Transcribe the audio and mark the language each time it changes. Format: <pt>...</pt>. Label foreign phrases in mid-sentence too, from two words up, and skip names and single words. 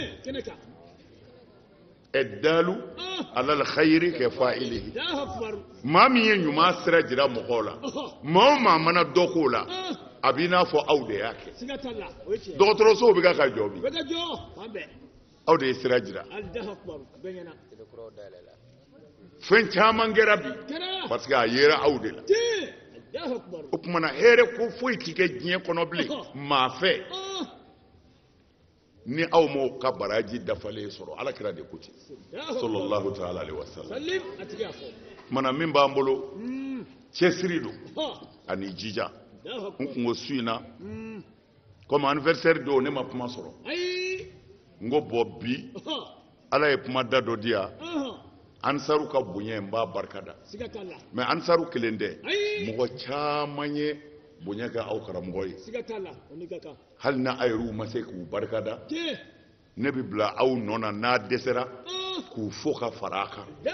<ar>الدال على الخير كفاعله</ar> <bm>maa min ye ɲuman sira jira mɔgɔw la maa o maa mana dɔ k'o la a b'i n'a fɔ aw de y'a kɛ dɔgɔtɔrɔsow bɛ ka jɔ bi aw de ye sira jira fɛn caman kɛra bi parce que a yera aw de la o tuma na hɛrɛ ko foyi tɛ kɛ diɲɛ kɔnɔ bilen maa fɛ ni aw m'o ka baraji dafalen sɔrɔ alakira de ko ten</bm> <ar>صلى الله تعالى عليه وسلم</ar> <bm>mana min b'an bolo cɛsiri don ani jija n kun ko su in na</bm> <fr>comme anniversaire</fr> <bm>don ne ma kuma sɔrɔ n ko bɔ bi ala ye kuma da dɔ di yan ansaru ka bonya n b'a barikada mais ansaru kelen tɛ mɔgɔ caman ye bonya kɛ aw karamɔgɔ ye hali na a yɛrɛw ma se k'u barikada ne bɛ bila aw nɔ na n'a dɛsɛra k'u fo ka fara a kan</bm>